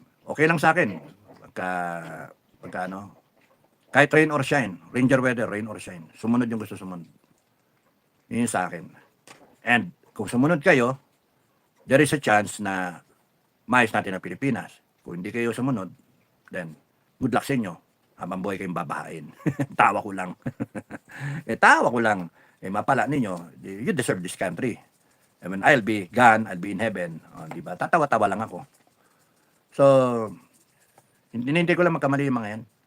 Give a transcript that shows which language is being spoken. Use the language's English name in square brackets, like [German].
[Filipino] Okay lang sa akin pagka ano, kahit rain or shine, ranger weather, rain or shine, sumunod yung gusto sumunod. Yun yung sa akin. And kung sumunod kayo, [English] there is a chance [Filipino] na maayos natin ang Pilipinas. Kung hindi kayo sumunod, then good luck sa inyo. Habang buhay kayong babahain. Tawa ko lang. Tawa ko lang. Mapala ninyo, [English] you deserve this country. I mean, I'll be gone, I'll be in heaven. [Filipino] Di ba? Tatawa-tawa lang ako. So, hinihintay ko lang magkamali yung mga yan.